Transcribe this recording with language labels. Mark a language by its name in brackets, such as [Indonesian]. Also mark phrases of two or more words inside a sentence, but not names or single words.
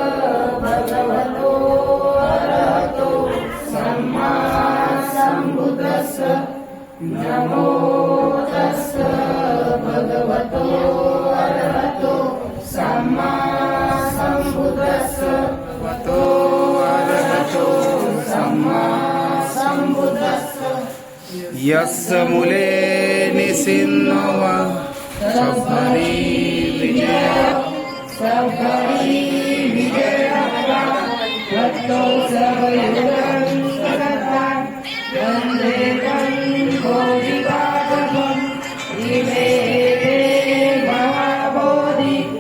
[Pali] भगवतो अरहतो सम्मा सम्बुद्धस्स नमो तस्स भगवतो अरहतो सम्मा सम्बुद्धस्स भगवतो अरहतो सम्मा सम्बुद्धस्स यस्य मूले निसिन्नवा सबरी विजय भक्तो सबयुगं सदा वन्दे तं बोधिपादपम् इमे ते महाबोधि